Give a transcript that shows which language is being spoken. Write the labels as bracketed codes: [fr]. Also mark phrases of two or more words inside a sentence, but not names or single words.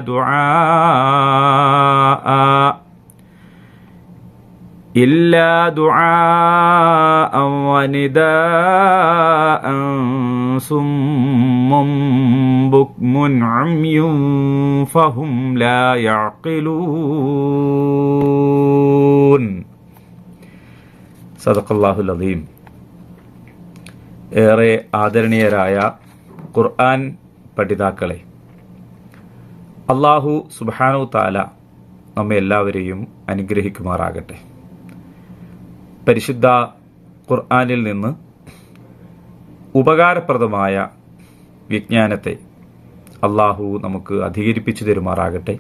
[ar] دعاء ونداء صم بكم عمي فهم لا يعقلون. صدق الله العظيم. [ml] ഏറെ ആദരണീയരായ ഖുർആൻ പഠിതാക്കളെ, അല്ലാഹു [ar] سبحانه وتعالى [ml] നമ്മെ എല്ലാവരെയും അനുഗ്രഹിക്കുമാറാകട്ടെ. പരിശുദ്ധ ഖുർആനിൽ നിന്ന് ഉപകാരപ്രദമായ വിജ്ഞാനത്തെ അല്ലാഹു നമുക്ക് അധികരിപ്പിച്ചു തരുമാറാകട്ടെ.